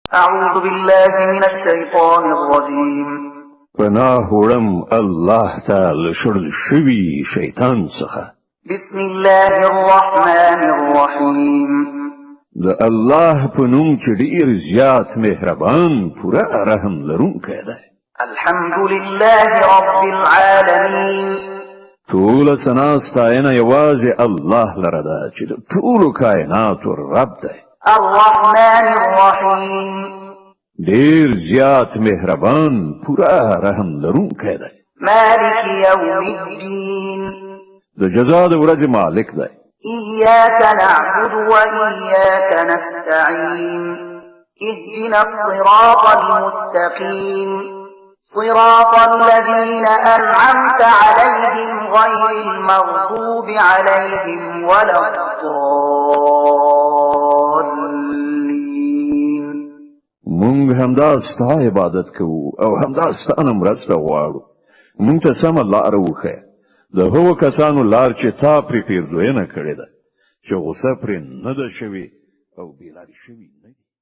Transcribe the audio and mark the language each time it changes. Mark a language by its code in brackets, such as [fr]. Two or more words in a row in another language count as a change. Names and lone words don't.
[ar] أعوذ بالله من الشيطان الرجيم [ps] پناه وړم الله تعالی شړل شوی شیطان څخه. [ar] بسم الله الرحمن الرحيم [ps] د الله په نوم چې ډیر زیات مهربان پوره رحم لرونکی دی. [ar] الحمد لله رب العالمين [ps] ټول ثنا ستاینه یوازې الله لره ده چې د ټولو کائناتو رب دی. [ar] الرحمن الرحيم [ps] ډیر زیات مهربان پوره رحم لرونکی دی. [ar] مالك يوم الدين [ps] د جزا د ورځې مالک دی. [ar] إياك نعبد وإياك نستعين اهدنا الصراط المستقيم صراط الذين أنعمت عليهم غير المغضوب عليهم ولا الضالين. [ps] مونږ همدا ستا عبادت کوو او همدا ستانه مرسته غواړو. مونږ ته سمه لار وښیه، د هغو کسانو لار چې تا پرې پیرزوینه کړې ده، چې غصه پرې نه ده شوې او بېلارې شوي نه دي.